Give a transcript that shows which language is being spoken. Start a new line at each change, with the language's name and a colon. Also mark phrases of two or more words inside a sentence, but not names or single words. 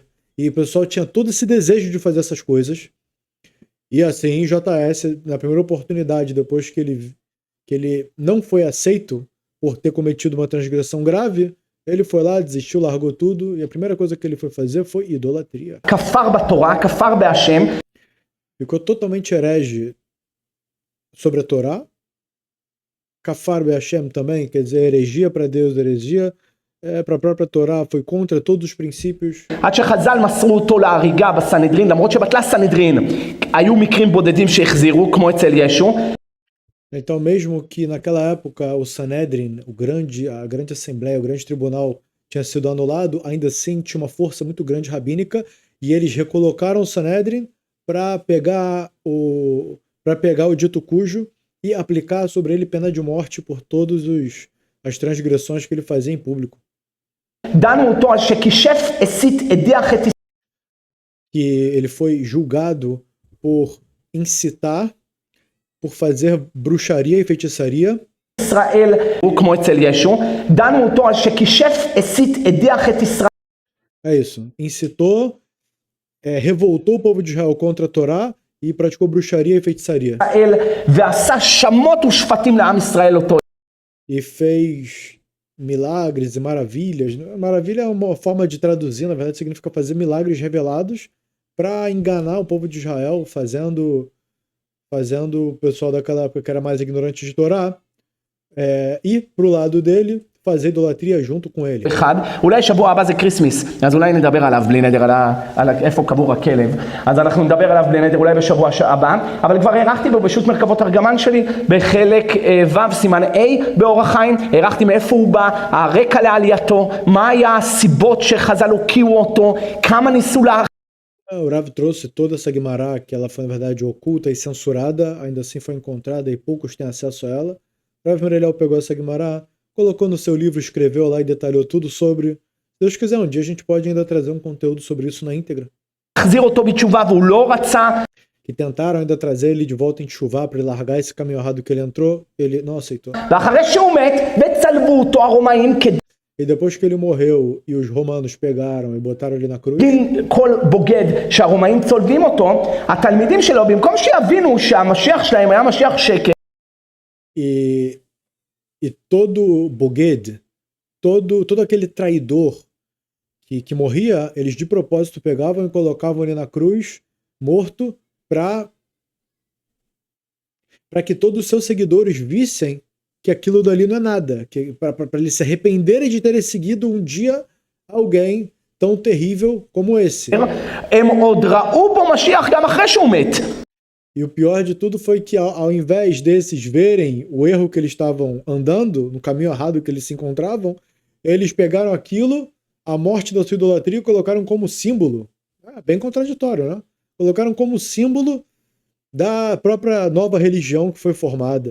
Portuguese: E o pessoal tinha todo esse desejo de fazer essas coisas. E assim, JS, na primeira oportunidade, depois que ele não foi aceito por ter cometido uma transgressão grave, ele foi lá, desistiu, largou tudo, e a primeira coisa que ele foi fazer foi idolatria.
Hebrew: כפר בתורה, כפר בהשם.
Portuguese: Ficou totalmente herege sobre a Torá.
Hebrew: כפר בהשם
Portuguese: também, quer dizer, heresia para Deus, heresia para a própria Torá, foi contra todos os princípios.
Hebrew: עד שחז"ל מסרו אותו להריגה בסנהדרין, למרות שבטלה סנהדרין, היו מקרים בודדים שהחזירו, כמו אצל ישו.
Portuguese: Então, mesmo que naquela época o Sanedrin, a grande assembleia, o grande tribunal tinha sido anulado, ainda assim tinha uma força muito grande rabínica e eles recolocaram o Sanedrin para pegar o dito cujo e aplicar sobre ele pena de morte por todas as transgressões que ele fazia em público.
Hebrew: דנו אותו על שכישף הסית הדיח את
Portuguese: Que ele foi julgado por incitar, por fazer bruxaria e feitiçaria.
Hebrew: ישראל, הוא כמו אצל ישו, דנו אותו על שכישף הסית הדיח את ישראל.
Portuguese: É isso. Incitou, revoltou o povo de Israel contra a Torá e praticou bruxaria e feitiçaria.
Hebrew: ועשה שמות ושפטים לעם ישראל אותו.
Portuguese: E fez milagres e maravilhas. Maravilha é uma forma de traduzir, na verdade significa fazer milagres revelados para enganar o povo de Israel, fazendo o pessoal daquela época que era mais ignorante de Torá ir pro lado dele, fazer idolatria junto com ele.
Hebrew: אחד, אולי שבוע הבא זה כריסמס, אז אולי נדבר עליו בלי נדר, על איפה קבור הכלב, אז אנחנו נדבר עליו בלי נדר אולי בשבוע הבא, אבל כבר הערכתי בו בשו"ת מרכבות ארגמן שלי, בחלק ו' סימן A באורח חיים, הערכתי מאיפה הוא בא, הרקע לעלייתו, מה היה הסיבות שחז"ל הוקיעו אותו, כמה ניסו
Portuguese: O Rav trouxe toda essa Guimará, que ela foi na verdade oculta e censurada, ainda assim foi encontrada e poucos têm acesso a ela. O Rav Mereliel pegou essa Guimará, colocou no seu livro, escreveu lá e detalhou tudo sobre. Se Deus quiser, um dia a gente pode ainda trazer um conteúdo sobre isso na íntegra.
Hebrew: להחזיר אותו בתשובה והוא לא רצה.
Portuguese: Que tentaram ainda trazer ele de volta em chuva para ele largar esse caminho errado que ele entrou, ele não aceitou.
Hebrew: ואחרי שהוא מת, וצלבו אותו הרומאים כדין
Portuguese: E depois que ele morreu e os romanos pegaram e botaram ele na cruz,
Hebrew: כל בוגד שהרומאים צולבים אותו, התלמידים שלו, במקום שיבינו שהמשיח שלהם היה משיח שקר,
Portuguese: e todo boged, todo aquele traidor que morria, eles de propósito pegavam e colocavam ele na cruz, morto, para que todos os seus seguidores vissem que aquilo dali não é nada, para eles se arrependerem de terem seguido um dia alguém tão terrível como esse.
Hebrew: הם עוד ראו בו משיח גם אחרי שהוא מת.
Portuguese: E o pior de tudo foi que ao invés desses verem o erro que eles estavam andando, no caminho errado que eles se encontravam, eles pegaram aquilo, a morte da sua idolatria, e colocaram como símbolo. Bem contraditório, né? Colocaram como símbolo da própria nova religião que foi formada.